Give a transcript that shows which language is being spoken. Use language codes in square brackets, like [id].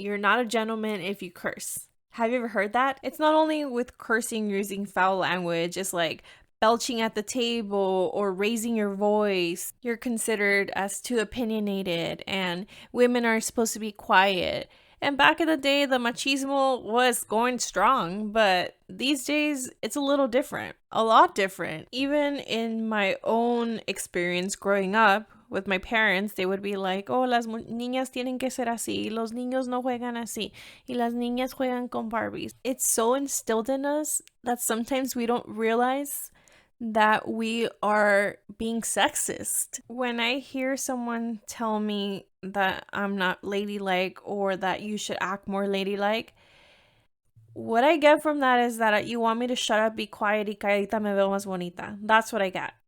[en] You're not a gentleman if you curse. Have you ever heard that? It's not only with cursing using foul language, it's like belching at the table or raising your voice. You're considered as too opinionated, and women are supposed to be quiet. And back in the day, the machismo was going strong, but these days it's a little different, a lot different. [es] Even in my own experience growing up with my parents, they would be like, oh, las niñas tienen que ser así, los niños no juegan así, y las niñas juegan con Barbies. [en] It's so instilled in us that sometimes we don't realize that we are being sexist. When I hear someone tell me that I'm not ladylike or that you should act more ladylike, what I get from that is that you want me to shut up, be quiet, y calladita me veo más bonita. That's what I get.